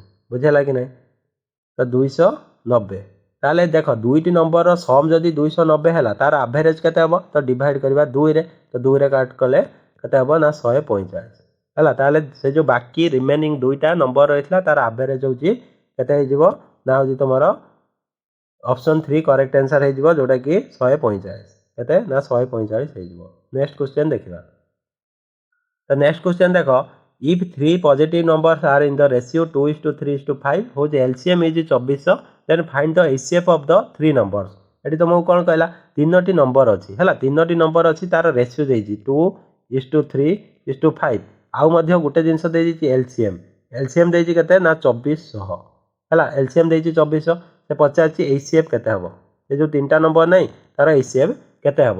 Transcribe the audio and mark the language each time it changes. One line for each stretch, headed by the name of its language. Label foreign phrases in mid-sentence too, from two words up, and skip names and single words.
Odia: ବୁଝିହେଲା କି ନାହିଁ ତ 290 ତାହେଲେ ଦେଖ ଦୁଇଟି ନମ୍ବରର ସମ୍ ଯଦି 290 ହେଲା ତାର ଆଭରେଜ କେତେ ହେବ ତ ଡିଭାଇଡ଼ କରିବା 2ରେ ତ 2ରେ କାଟ କଲେ କେତେ ହେବ ନା 145 ହେଲା ତାହେଲେ ସେ ଯେଉଁ ବାକି ରିମେନିଂ ଦୁଇଟା ନମ୍ବର ରହିଥିଲା ତାର ଆଭରେଜ ହେଉଛି କେତେ ହେଇଯିବ ନା ହେଉଛି ତୁମର ଅପସନ୍ 3
English: correct answer
Odia: ହେଇଯିବ ଯେଉଁଟାକି 145 କେତେ ନା 145 ହେଇଯିବ।
English: next question
Odia: ଦେଖିବା ତ
English: next question
Odia: ଦେଖ
English: if 3 positive numbers are in the ratio 2:3:5 whose LCM is 24 then find the HCF of the 3 numbers
Odia: ଏଠି ତୁମକୁ କ'ଣ କହିଲା ତିନୋଟି ନମ୍ବର ଅଛି ହେଲା ତିନୋଟି ନମ୍ବର ଅଛି ତାର ରେସିଓ ଦେଇଛି 2:3:5 ଆଉ ମଧ୍ୟ ଗୋଟେ ଜିନିଷ ଦେଇଛି LCM ଦେଇଛି କେତେ ନା 2400 ହେଲା LCM ଦେଇଛି 2400 ସେ ପଚାରିଛି HCF କେତେ ହେବ ଏ ଯେଉଁ ତିନିଟା ନମ୍ବର ନାହିଁ ତାର HCF କେତେ ହେବ